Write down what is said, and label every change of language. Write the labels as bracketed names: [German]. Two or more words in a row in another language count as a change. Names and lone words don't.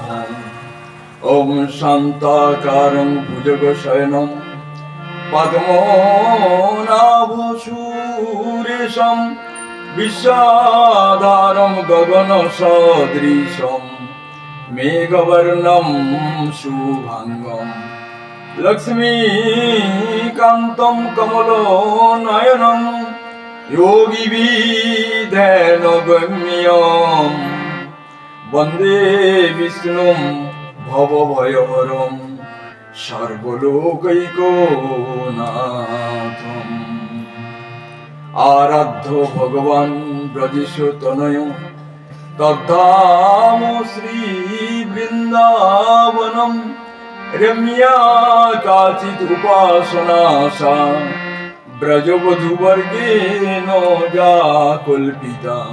[Sanskrit] ওম শান্তাকারং ভুজগশয়নম পদ্মনাভ সুরেশম বিশ্বাধারম গগন সদৃশম মেঘবর্ণম শুভাঙ্গম লক্ষ্মীকান্তম কমলনয়নম যোগীবিধ্যানগম্যম বন্দে বিষ্ণুম ভবভয়হরম সর্বলোকৈকনাথম। আরাধ্য ভগবান ব্রজেশ তনয় তদ্ধাম শ্রী বৃন্দাবনম রম্যা কাচিৎ উপাসনা সা ব্রজবধূবর্গেণ যা কল্পিতা